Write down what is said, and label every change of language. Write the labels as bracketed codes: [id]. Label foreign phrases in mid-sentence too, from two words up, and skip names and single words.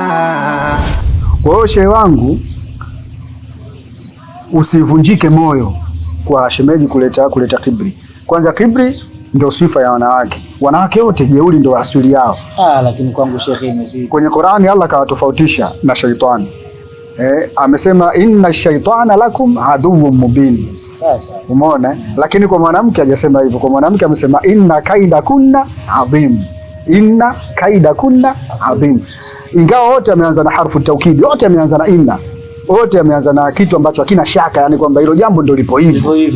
[sw] Kwa hiyo shehe wangu, usivunjike moyo kwa shemeji kuleta kibri. Kwanza kibri ndio sifa ya wanawake. Wanawake wote jeuri ndio asili yao. Lakini kwangu shehe imezidi. Kwenye Qur'ani Allah kawatofautisha na shaitani. [ar] Amesema إن الشيطان لكم عدو مبين. [sw] Sasa umeona, lakini kwa mwanamke hajasema hivyo. Kwa mwanamke amesema [ar] إن كيدكن عظيم, إن كيدكن عظيم. [sw] Ingawa wote ameanza na harfu taukidi, wote ameanza na inna, wote ameanza na kitu ambacho hakina shaka, yani kwamba hilo jambo ndio lipo hivyo.